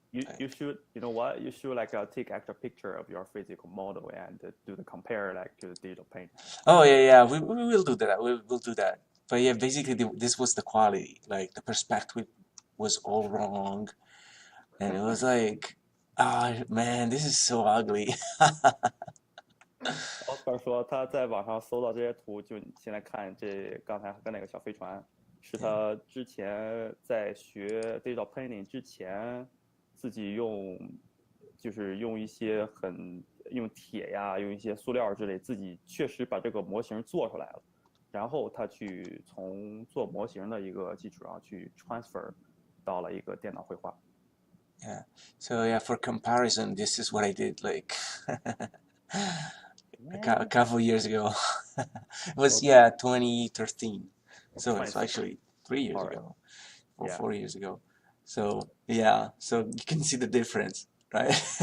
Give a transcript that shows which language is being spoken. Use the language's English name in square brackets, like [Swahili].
[English] You should, you know what? You should like take extra picture of your physical model and do the compare like to the digital paint. Oh yeah, we will do that. We will do that. But yeah, basically this was the quality. Like the perspective was all wrong, and it was like, ah, man, this is so ugly. [Chinese] Oscar 说他在网上搜到这些图，就你现在看这刚才跟那个小飞船，是他之前在学 digital painting 之前自己就是用一些用铁呀，用一些塑料之类，自己确实把这个模型做出来了，然后他去从做模型的一个基础上去 transfer 到了一个电脑绘画。 [English] Yeah. So yeah, for comparison, this is what I did like a couple years ago. It was 2013. So it's actually 3 years ago or 4 years ago. So yeah, so you can see the difference, right?